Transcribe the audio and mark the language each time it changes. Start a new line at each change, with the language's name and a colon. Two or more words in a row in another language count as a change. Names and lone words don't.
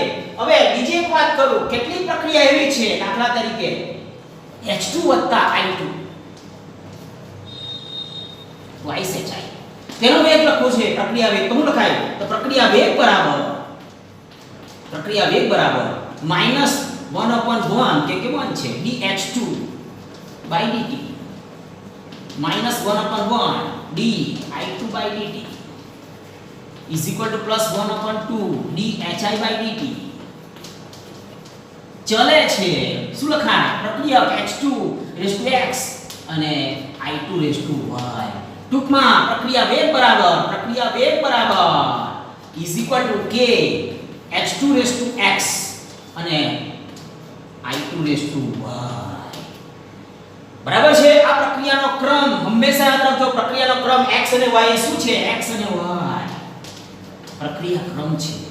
Gujarati: હવે બીજી એક વાત કરું, કેટલી પ્રક્રિયા એવી છે દાખલા તરીકે H2 I2 twice HI તેનો વેગ લખવો છે. પ્રક્રિયા વેગ તો શું લખાય? તો પ્રક્રિયા વેગ બરાબર -1/1 કે 1 છે
English: dH2 by dt
Gujarati: -1/1
English: dI2 by dt is equal to +1/2 dHI by dt.
Gujarati: ચલે છે શું લખાય? પ્રક્રિયક H2
English: raise to
Gujarati: x અને I2
English: raise to
Gujarati: y. ટૂંકમાં પ્રક્રિયા વેગ બરાબર
English: is equal to k
Gujarati: H2
English: raise to
Gujarati: x અને I2
English: raise to
Gujarati: y. બરાબર છે? આ પ્રક્રિયાનો ક્રમ હંમેશા યાદ રાખજો. પ્રક્રિયાનો ક્રમ x અને y એ શું છે? x અને y પ્રક્રિયા ક્રમ છે.